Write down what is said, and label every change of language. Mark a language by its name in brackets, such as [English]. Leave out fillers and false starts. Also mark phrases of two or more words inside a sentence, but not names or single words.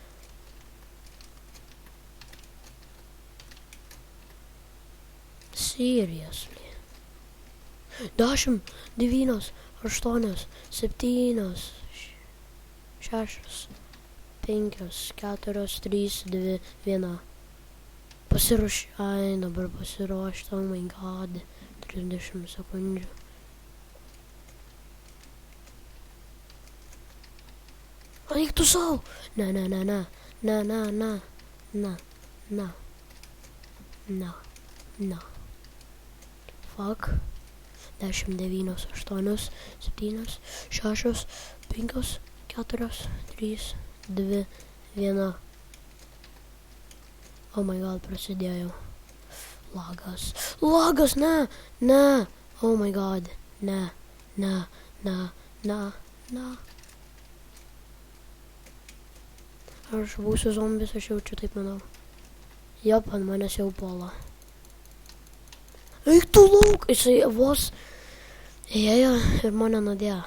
[Lithuanian] Seriously. 10, 9, 8, 7, 6, 5, 4, 3, 2, 1. Pasiruoš, ai, dabar pasiruošti, [English] oh my god, 30 sekundžių. [Lithuanian] Eik tu sau! Ne. Fuck. 10, 9, 8, 7, 6, 5, 4, 3, 2, 1. [English] Oh my god, [Lithuanian] prasidėjo. Lagas, ne. [English] Oh my god, [Lithuanian] ne. Aš būsiu zombis, aš jaučiu, taip manau. Jop, ant manęs jau puola. Eik tu lauk, jisai vos ėjo ir mane nudėjo.